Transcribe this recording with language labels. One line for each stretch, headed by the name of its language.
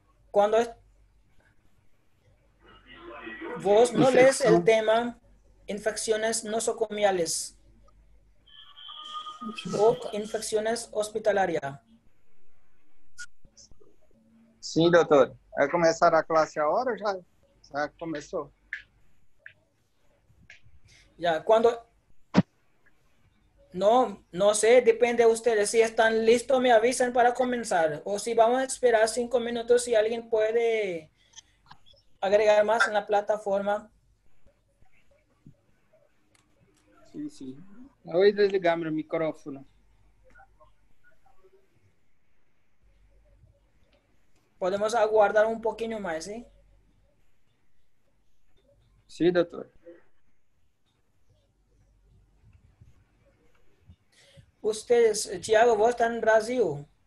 Spanish: Cuando vos no lees el Infección. tema infecciones nosocomiales o infecciones hospitalarias.
Portuguese: Sim, doutor. Vai começar a classe a hora ou já começou?
Spanish: Ya, cuando no sé, depende de ustedes. Si están listos, me avisan para comenzar. O si vamos a esperar 5 minutos, si alguien puede agregar más en la plataforma.
Portuguese: Sim, sim. Eu vou desligar meu microfone.
Spanish: Podemos aguardar un poquito más, ¿sí?
Portuguese: Sim, doutor.
Spanish: Ustedes, Thiago, vos estás en Brasil.